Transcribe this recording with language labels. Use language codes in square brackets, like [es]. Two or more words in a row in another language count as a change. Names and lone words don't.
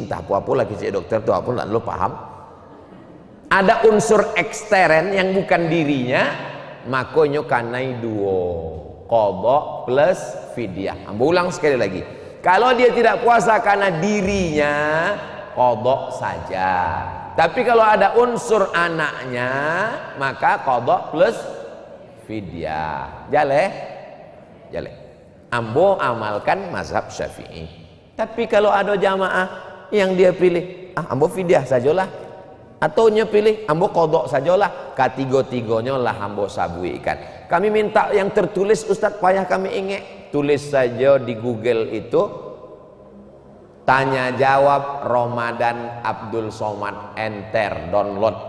[id] Entah apa lagi cik dokter tuh apa, lo paham? Ada unsur ekstern yang bukan dirinya, [min] makonyo kanai duo, [id] qadha plus fidyah. [min] Ambo ulang sekali lagi. [id] Kalau dia tidak puasa karena dirinya, qadha saja. Tapi kalau ada unsur anaknya, maka qadha plus fidyah. [min] Jaleh? Jaleh. Ambo amalkan mazhab Syafi'i. [id] Tapi kalau ada jamaah yang dia pilih, [min] ambo fidyah sajalah, atau nya pilih ambo qadha sajalah, ketiga-tiganya lah ambo sabuikan. [id] Kami minta yang tertulis, Ustaz, payah kami ingat. Tulis saja di Google itu, tanya jawab Ramadan Abdul Somad, enter, download.